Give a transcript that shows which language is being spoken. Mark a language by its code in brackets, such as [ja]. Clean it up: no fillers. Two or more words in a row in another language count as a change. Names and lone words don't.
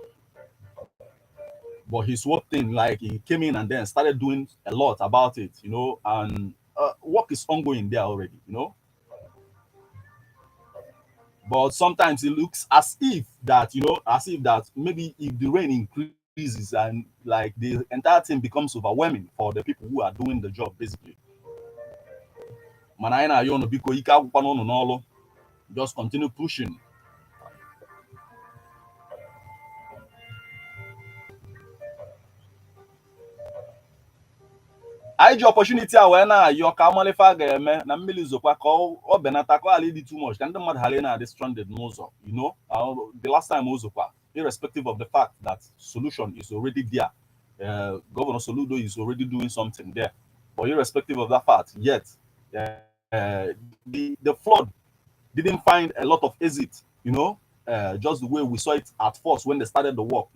[en] But his work thing, like he came in and then started doing a lot about it, and work is ongoing there already, But sometimes it looks as if that maybe if the rain increases and like the entire thing becomes overwhelming for the people who are doing the job, basically. [ig] Mana anyị na-ayọ unu biko ike agwụkwana unu n'ọlụ. [en] Just continue pushing. [ig] Anyị ji opportunity a wee na-ayọ ka amalife a ga-eme na mmiri zokwa ka ọ benata ka ọ ghara ịdị [en] too much [ig] ka ndị mmadụ ghara ị na-adị stranded n'ụzọ, [en] the last time ozokwa, irrespective of the fact that solution is already there, Governor Soludo is already doing something there, but irrespective of that fact, yet the flood didn't find a lot of exit, just the way we saw it at first when they started the work.